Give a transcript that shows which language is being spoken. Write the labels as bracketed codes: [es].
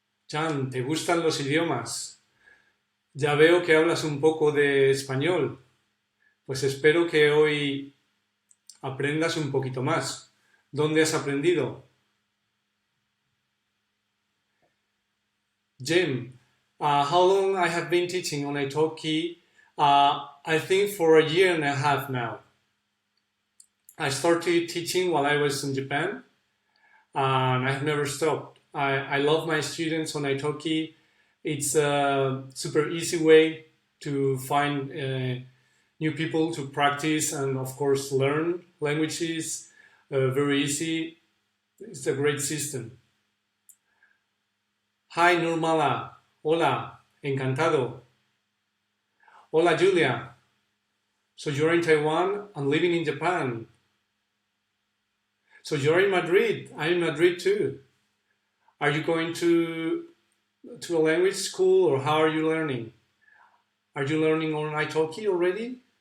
[es] Jan, ¿te gustan los idiomas? Ya veo que hablas un poco de español. Pues espero que hoy aprendas un poquito más. ¿Dónde has aprendido? [en] Jim, how long I have been teaching on Italki? I think for a year and a half now. I started teaching while I was in Japan, and I have never stopped. I love my students on Italki. It's a super easy way to find new people to practice and, of course, learn languages. Very easy. It's a great system. Hi, Nurmala. [es] Hola, encantado. Hola, Julia. [en] So you're in Taiwan and living in Japan. So you're in Madrid. I'm in Madrid too. Are you going to a language school, or how are you learning? Are you learning on Italki already?